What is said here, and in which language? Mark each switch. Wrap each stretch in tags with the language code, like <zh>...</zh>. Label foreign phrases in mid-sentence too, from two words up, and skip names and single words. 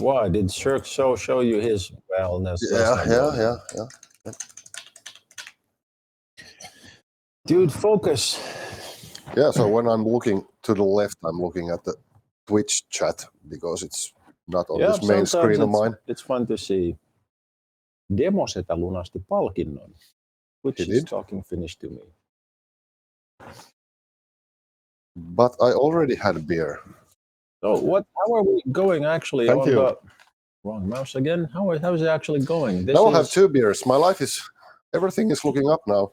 <en>Why did Cirque show you his wellness? yeah. Dude, focus. Yeah, so when I'm looking to the left, I'm looking at the Twitch chat because it's not on this main screen of mine. It's fun to see.</en> <fi>Demosetä lunasti palkinnon,</fi> <en>which He is did? talking Finnish to me. But I already had beer. So how are we going actually? Thank on you. The wrong mouse again. How is it actually going? Now I have 2 beers. My life everything is looking up now.</en>